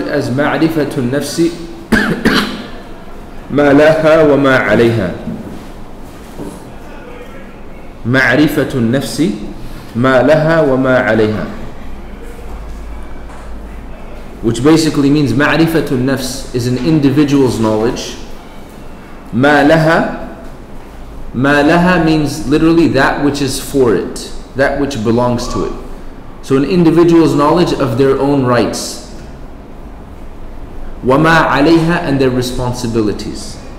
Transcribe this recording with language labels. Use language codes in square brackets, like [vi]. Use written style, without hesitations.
[ar] معرفة النفس ما لها وما عليها. معرفة النفس ما لها وما عليها, [en] which basically means معرفة النفس is an individual's knowledge. [ar] ما لها [en] means literally that which is for it, that which belongs to it. So an individual's knowledge of their own rights. [ar] وَمَا عَلَيْهَا, [en] and their responsibilities.